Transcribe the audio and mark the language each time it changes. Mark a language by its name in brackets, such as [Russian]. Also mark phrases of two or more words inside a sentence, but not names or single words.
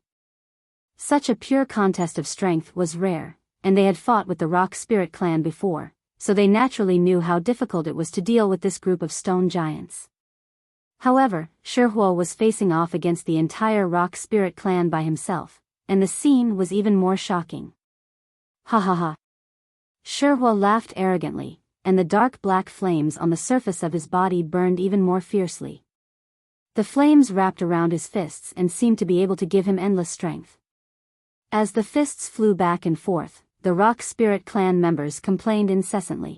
[English] Such a pure contest of strength was rare, and they had fought with the Rock Spirit clan before, so they naturally knew how difficult it was to deal with this group of stone giants. However, Shihua was facing off against the entire Rock Spirit clan by himself, and the scene was even more shocking. Ha ha ha. Shihua laughed arrogantly, and the dark black flames on the surface of his body burned even more fiercely. The flames wrapped around his fists and seemed to be able to give him endless strength. As the fists flew back and forth, the Rock Spirit clan members complained incessantly.